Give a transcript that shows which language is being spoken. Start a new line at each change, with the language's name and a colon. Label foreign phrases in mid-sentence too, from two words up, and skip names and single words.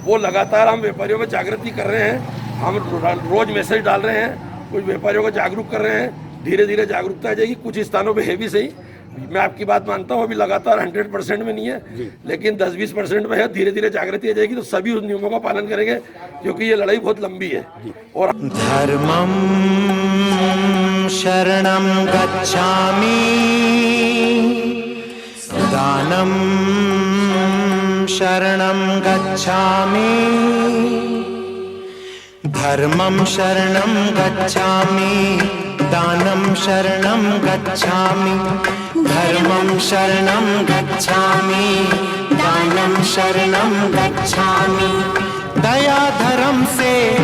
Hindi: वो लगातार हम व्यापारियों में जागृति कर रहे हैं। हम रोज मैसेज डाल रहे हैं, कुछ व्यापारियों को जागरूक कर रहे हैं। धीरे धीरे जागरूकता आ जाएगी। कुछ स्थानों पे है भी सही, मैं आपकी बात मानता हूँ, अभी लगातार 100% में नहीं है, लेकिन 10-20% में है। धीरे धीरे जागृति आ जाएगी तो सभी उस नियमों का पालन करेंगे, क्योंकि ये लड़ाई बहुत लंबी है। और
Sanskrit: धर्मं शरणं गच्छामि, दानं शरणं गच्छामि, धर्मं शरणं गच्छामि, दानं शरणं गच्छामि, धर्मं शरणं गच्छामि, दानं शरणं गच्छामि,
Hindi: दया धर्म से